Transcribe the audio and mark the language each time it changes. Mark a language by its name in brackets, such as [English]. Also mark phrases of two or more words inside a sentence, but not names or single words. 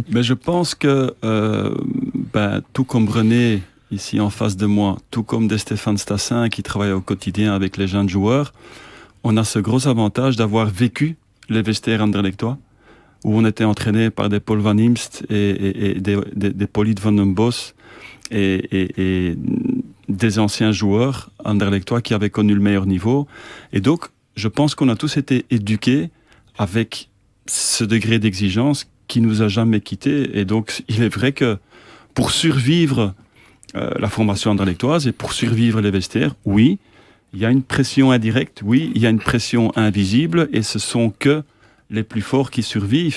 [French] Mais je pense que tout comme René ici en face de moi, tout comme des Stéphane Stassin qui travaille au quotidien avec les jeunes joueurs, on a ce gros avantage d'avoir vécu les vestiaires anderlechtois, où on était entraîné par des Paul Van Imst et des Polit van den Bos et des anciens joueurs anderlechtois qui avaient connu le meilleur niveau. Et donc, je pense qu'on a tous été éduqués avec ce degré d'exigence qui nous a jamais quittés. Et donc, il est vrai que pour survivre la formation anderlechtoise et pour survivre les vestiaires, oui, il y a une pression indirecte, oui, il y a une pression invisible, et ce sont que les plus forts qui survivent.